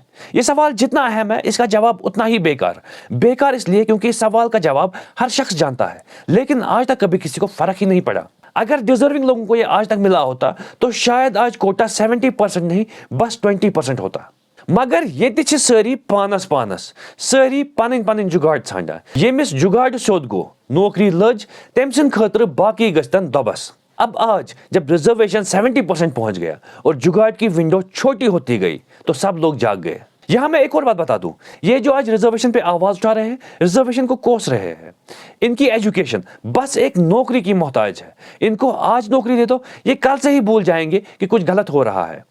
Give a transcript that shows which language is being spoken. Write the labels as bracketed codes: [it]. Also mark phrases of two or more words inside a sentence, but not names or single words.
[hi] यह सवाल जितना अहम है, इसका जवाब उतना ही बेकार इसलिए क्योंकि इस सवाल का जवाब हर शख्स जानता है, लेकिन आज तक कभी किसी को फर्क ही नहीं पड़ा। अगर डिजर्विंग लोगों को यह आज तक मिला होता तो शायद आज कोटा 70% नहीं, बस 20% होता। [ks] मगर ये सारी पानस सारी पन जुगाड़ छाना, यमिस जुगाड़ सोद गो नौकरी लज तम सद खतर बाकी गस्तन दबस। [hi] अब आज जब रिजर्वेशन 70% पहुंच गया और जुगाड़ की विंडो छोटी होती गई तो सब लोग जाग गए। यहां मैं एक और बात बता दूं, ये जो आज रिजर्वेशन पे आवाज उठा रहे हैं, रिजर्वेशन को कोस रहे हैं, इनकी एजुकेशन बस एक नौकरी की मोहताज है। इनको आज नौकरी दे दो, ये कल से ही भूल जाएंगे कि कुछ गलत हो रहा है।